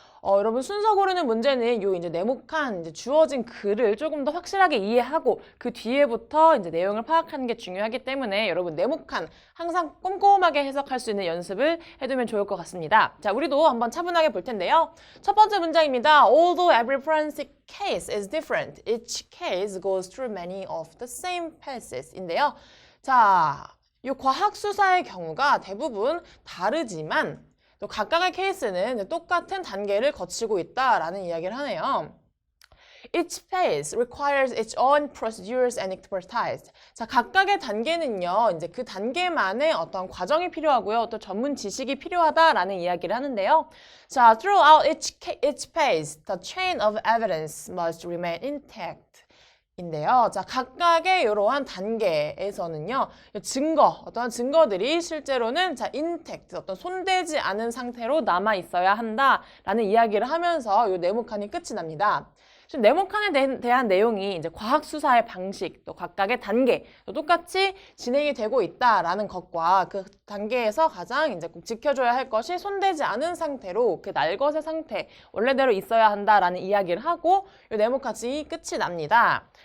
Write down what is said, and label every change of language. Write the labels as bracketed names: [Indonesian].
[Korean] 여러분 순서 고르는 문제는 요 이제 네모칸 주어진 글을 조금 더 확실하게 이해하고 그 뒤에부터 이제 내용을 파악하는 게 중요하기 때문에 여러분 네모칸 항상 꼼꼼하게 해석할 수 있는 연습을 해두면 좋을 것 같습니다. 자, 우리도 한번 차분하게 볼 텐데요. 첫 번째 문장입니다. [English] Although every forensic case is different, each case goes through many of the same passes. [Korean] 인데요. 자, 이 과학 수사의 경우가 대부분 다르지만 또 각각의 케이스는 똑같은 단계를 거치고 있다라는 이야기를 하네요. [English] Each phase requires its own procedures and expertise. [Korean] 자, 각각의 단계는요, 이제 그 단계만의 어떤 과정이 필요하고요, 또 전문 지식이 필요하다라는 이야기를 하는데요. [English] 자, throughout each phase, the chain of evidence must remain intact. [Korean] 인데요. 자, 각각의 이러한 단계에서는요, 어떠한 증거들이 실제로는 intact, 어떤 손대지 않은 상태로 남아 있어야 한다라는 이야기를 하면서 이 네모칸이 끝이 납니다. 지금 네모칸에 대한 내용이 이제 과학 수사의 방식, 또 각각의 단계, 또 똑같이 진행이 되고 있다라는 것과 그 단계에서 가장 이제 꼭 지켜줘야 할 것이 손대지 않은 상태로 그 날것의 상태, 원래대로 있어야 한다라는 이야기를 하고 이 네모칸이 끝이 납니다.